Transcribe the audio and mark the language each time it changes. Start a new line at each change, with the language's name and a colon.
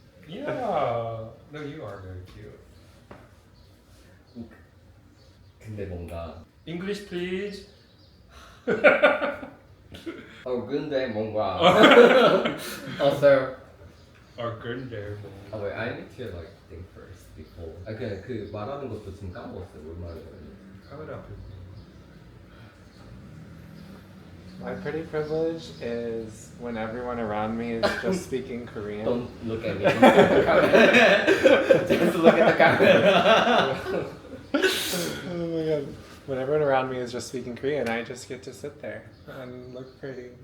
English: Yeah. No, you are very cute.
Korean: 근데 뭔가
English: English, please.
Korean: 근데 뭔가
English: also
Korean: 근데 뭐.
English: wait, I need to like think first before.
Korean: 그냥 그 말하는 것도 지금 까먹었어요. 뭘 말하는지. 카메라 앞에.
English: My pretty privilege is when everyone around me is just speaking Korean. Don't look at me. Just look at the camera. Oh my god. When everyone around me is just speaking Korean, I just get to sit there and look pretty.